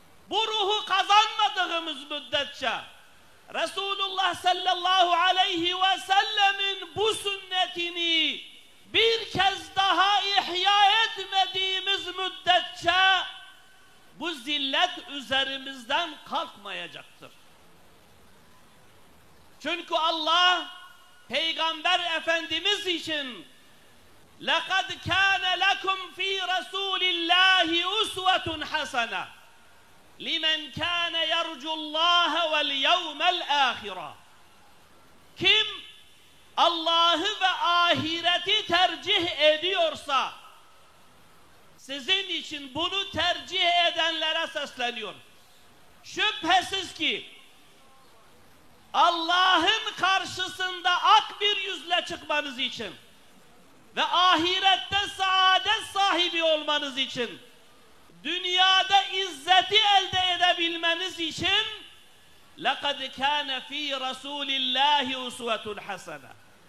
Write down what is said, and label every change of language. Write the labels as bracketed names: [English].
[Turkish] Bu ruhu kazanmadığımız müddetçe Resulullah sallallahu aleyhi ve sellemin bu sünnetini bir kez daha ihya etmediğimiz müddetçe bu zillet üzerimizden kalkmayacaktır. Çünkü Allah Peygamber Efendimiz için [Arabic] لَقَدْ كَانَ لَكُمْ ف۪ي رَسُولِ اللّٰهِ اُسْوَةٌ حَسَنَةٌ لِمَنْ كَانَ يَرْجُ اللّٰهَ وَالْيَوْمَ الْآخِرَةِ. [Turkish] Kim Allah'ı ve ahireti tercih ediyorsa, sizin için bunu tercih edenlere sesleniyor. Şüphesiz ki Allah'ın karşısında ak bir yüzle çıkmanız için ve ahirette saadet sahibi olmanız için, dünyada izzeti elde edebilmeniz için [Arabic] لَقَدْ كَانَ ف۪ي رَسُولِ اللّٰهِ اُسْوَةٌ حَسَنَةٌ.